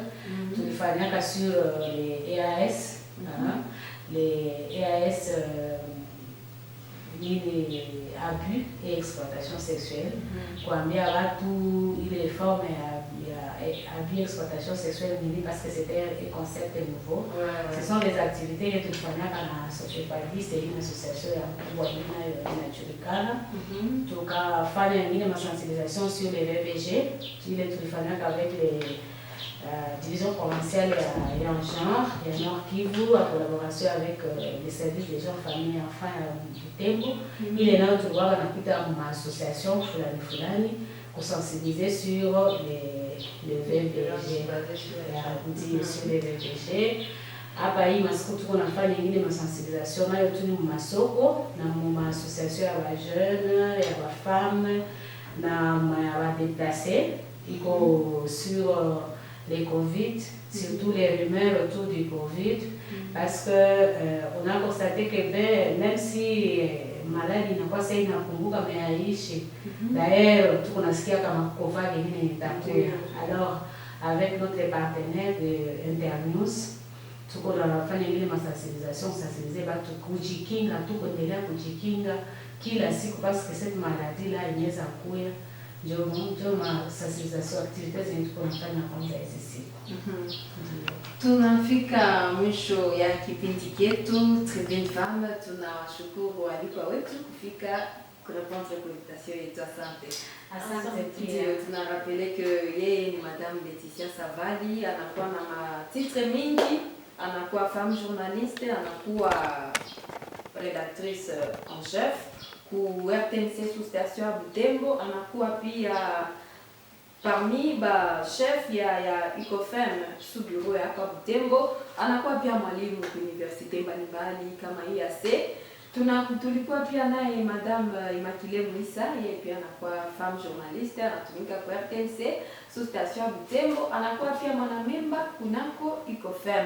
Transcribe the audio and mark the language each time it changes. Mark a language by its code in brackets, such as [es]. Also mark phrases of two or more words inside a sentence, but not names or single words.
[fr] Tulifanyaka sur les EAS, les EAS les abus et exploitation sexuelle, [sw] kuambia watu ile [fr] forme ya abus et exploitation sexuelle nini, parce que c'était un concept nouveau. Ce sont les activités que [sw] tulifanyaka na [fr] Sociopadi, c'est une association [sw] ya kubwa inajulikana. Tukafanya ingine masensibilisation [fr] sur les VPG, [sw] ile tulifanyaka [fr] avec les division provinciale et en genre, et en Nord Kivu, en collaboration avec les services des gens, familles, enfants du Butembo. Il est là où tu vois qu'on a une association, Fulani, pour sensibiliser sur les VPG, sur les VPG. [sw] Hapa hii masiku tuko nafanya ingine masensibilisation nayo tu mu masoko na mu association ya ba jeunes, ya ba femmes na ba déplacés, iko [fr] sur les Covid, surtout les rumeurs autour du Covid, parce que on a constaté que même si maladie [sw] inakuwa sasa inapunguka meaishi, d'ailleurs tuko nasikia kama COVID ingine itakuja. [fr] Alors avec notre partenaire de Internews [sw] tuko tunafanya ile masensibilisation, sensibiliser watu kujikinga, tuko endelea kujikinga kila siku, [fr] parce que cette maladie là inaweza kuya. [sw] Ndio masensibilisation activite zenye tuko nafanya kwanza hizi siku. Tunafika mwisho ya kipindi chetu Tribune Femme. Tunawashukuru walikuwa wetu kufika kurepondre kwa invitation yetu. Asante pia. Tunarapele que yeye ni Madame Laetitia Savali, anakuwa na matitre mingi, anakuwa [fr] femme journaliste, [sw] anakuwa [fr] rédactrice en chef [sw] ku RTNC [fr] sous station [sw] ya Butembo, anakuwa pia parmi ba chef ya ICOFEM [fr] sous bureau [sw] ya hapa Butembo, anakuwa pia mwalimu kwa universite mbalimbali kama IAC. Tulikuwa pia naye Madame Immaculée Mwisa, yeye pia anakuwa [fr] femme journaliste, [sw] anatumika kwa RTNC [fr] sous station [sw] ya Butembo, anakuwa pia mwanamemba kunako ICOFEM.